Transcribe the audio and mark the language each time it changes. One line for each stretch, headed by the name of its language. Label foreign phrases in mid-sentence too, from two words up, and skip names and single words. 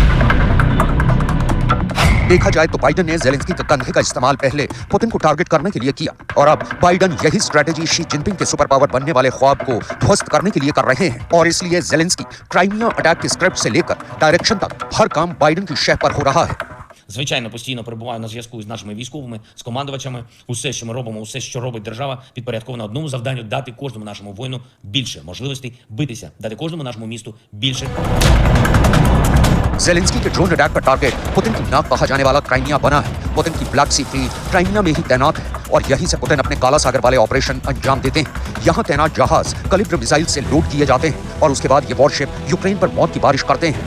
Hindi: देखा जाए तो बाइडेन ने ज़ेलेंस्की के कंधे का इस्तेमाल पहले पुतिन को टारगेट करने के लिए किया और अब बाइडेन यही स्ट्रेटेजी शी जिनपिंग के
English: super power
Hindi: बनने वाले ख्वाब को ध्वस्त करने के लिए कर रहे हैं। और इसलिए ज़ेलेंस्की क्राइमिया अटैक के स्क्रिप्ट से लेकर डायरेक्शन तक हर काम बाइडेन की शह पर हो रहा है।
Ukrainian: Звичайно, постійно перебуваю на зв'язку з нашими військовими, з командувачами. Усе, що ми робимо, усе, що робить держава, підпорядковано одному завданню – дати кожному нашому воїну більше можливостей битися, дати кожному нашому місту більше.
Hindi: ज़ेलेंस्की के
English: drone attack
Hindi: का टारगेट पुतिन की नाक कहा जाने वाला क्राइमिया बना है। पुतिन की ब्लैक सी फ्लीट क्राइमिया में ही तैनात है और यहीं से पुतिन अपने काला सागर वाले ऑपरेशन अंजाम देते हैं। यहाँ तैनात जहाज कलिब्र मिसाइल से लोड किए जाते हैं और उसके बाद ये वॉरशिप यूक्रेन पर मौत की बारिश करते हैं।